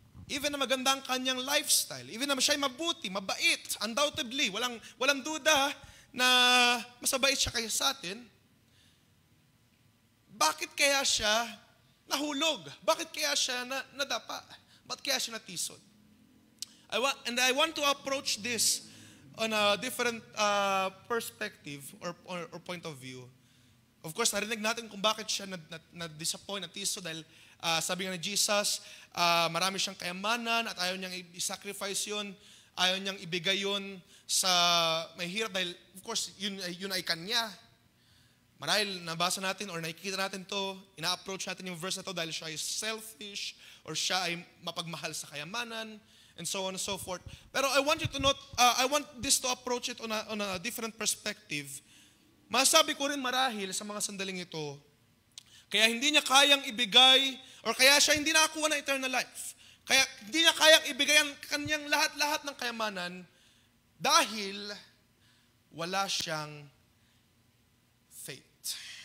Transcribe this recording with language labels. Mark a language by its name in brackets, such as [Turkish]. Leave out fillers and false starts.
[Filipino] Even na maganda ang kanyang lifestyle, even na siya ay mabuti, mabait, undoubtedly, walang duda na mas mabait siya kaysa sa atin, bakit kaya siya nahulog? Bakit kaya siya nadapa? Bakit kaya siya natisod? [English] I want to approach this on a different perspective or point of view. [Filipino] Of course, narinig natin kung bakit siya na-disappoint, natisod dahil sabi nga ni Jesus, marami siyang kayamanan at ayaw niyang i-sacrifice yun, ayaw niyang ibigay yun sa may hirap dahil of course, yun ay kanya. Marahil nabasa natin or nakikita natin to, ina-approach natin yung verse na to dahil siya ay selfish or siya ay mapagmahal sa kayamanan [English] and so on and so forth. Pero I want you to note, I want this to approach it on a different perspective. [Filipino] Masabi ko rin marahil sa mga sandaling ito, kaya hindi niya kayang ibigay or kaya siya hindi nakakuha ng eternal life. Kaya hindi niya kayang ibigay ang kanyang lahat-lahat ng kayamanan dahil wala siyang faith.